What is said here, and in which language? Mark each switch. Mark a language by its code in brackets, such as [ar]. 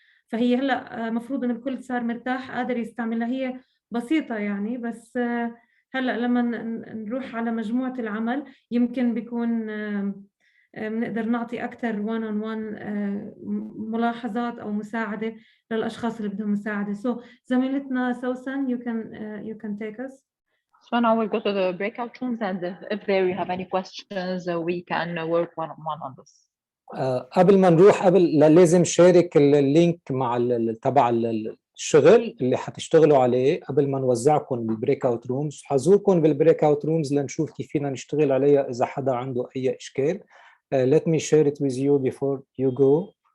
[ar] فهي هلا مفروض ان الكل صار مرتاح قادر يستعملها. هي بسيطة يعني، بس هلا لما نروح على مجموعة العمل يمكن بيكون بنقدر نعطي أكثر [en] one on one [ar] ملاحظات أو مساعدة للأشخاص اللي بدهم مساعدة. [en] So [ar] زميلتنا [en] سوسن, you can take us. So now we'll go to the breakout rooms, and if there you have any questions, we can work one on one on this. [ar] قبل ما نروح لازم شارك اللينك مع تبع الشغل اللي حتشتغلوا عليه قبل ما نوزعكم بالبريك اوت رومز. حزوركم بالبريك اوت رومز لنشوف كيف فينا نشتغل عليها اذا حدا عنده اي اشكال. [en] Let me share it with you before you go.